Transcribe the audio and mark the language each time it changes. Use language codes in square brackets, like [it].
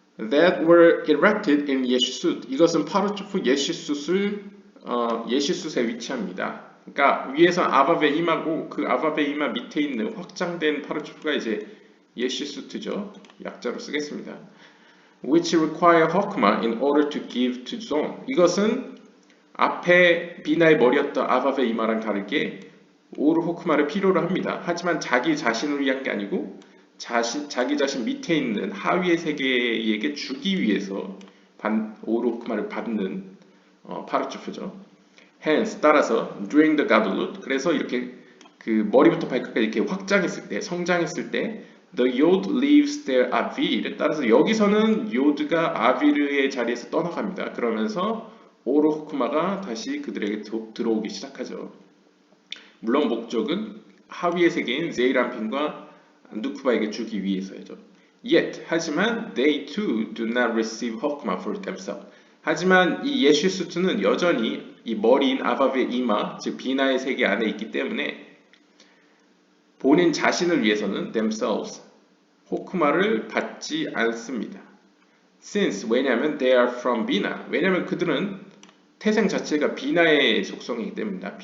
[en] That were erected in 예시숫. [ko] 이것은 파르초프 예시숫에 위치합니다. 그러니까 위에서 아바베 이마고 그 아바베 이마 밑에 있는 확장된 파르초프가 이제 예시숫이죠. 약자로 쓰겠습니다. [en] Which require hokma in order to give to zone. [ko] 이것은 앞에 비나의 머리였던 아바베 이마랑 다르게 오르 호크마를 필요로 합니다. 하지만 자기 자신을 위한 게 아니고 자기 자신 밑에 있는 하위의 세계에게 주기 위해서 오르 호크마를 받는 파르츠프죠. [en] Hence [ko] 따라서 [en] during the galut [ko] 그래서 이렇게 그 머리부터 발끝까지 이렇게 확장했을 때 성장했을 때 [en] the yod leaves their avir [ko] 따라서 여기서는 요드가 아비르의 자리에서 떠나갑니다. 그러면서 오르 호크마가 다시 그들에게 들어오기 시작하죠. 물론 목적은 하위의 세계인 제이람핀과 누쿠바에게 주기 위해서죠. [en] Yet, [ko] 하지만 [en] they too do not receive hokma for themselves. [ko] 하지만 이 예시수트는 여전히 이 머리인 아바베 이마, 즉 비나의 세계 안에 있기 때문에 본인 자신을 위해서는 themselves, 호크마를 받지 않습니다. [en] Since, [ko] 왜냐하면 [en] they are from [ko] 비나, 왜냐하면 그들은 태생 자체가 비나의 속성이기 때문이다.